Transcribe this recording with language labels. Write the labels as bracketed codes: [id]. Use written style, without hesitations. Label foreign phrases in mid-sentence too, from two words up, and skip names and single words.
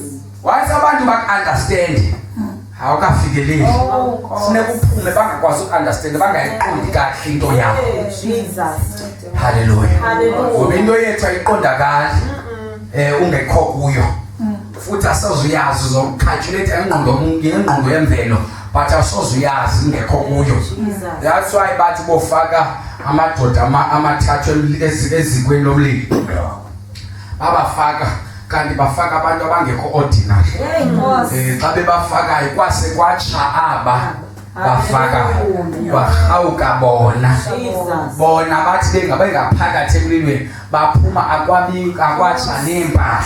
[xh] Wathi abantu bakunderstand awukafikeleli funeka uphume bangakwazi ukunderstand bangayiqondi kahle into yakho. Jesus. Hallelujah. Hallelujah. Ngoba into yethu ayiqondakali ungekho kuyo futhi asozuyazi uzocalculate ingqondo yemvelo but asozuyazi ungekho kuyo. [en] That's why [xh] bathi bofaka amadoda amathathu ezikweni lomlilo babafaka kanti bafaka abantu abangekho ordinary. Xa bebafakayo kwase kwatsha aba bafakayo bahawuka bona bathi bengaphakathi emlilweni baphuma akwatsha nempahla.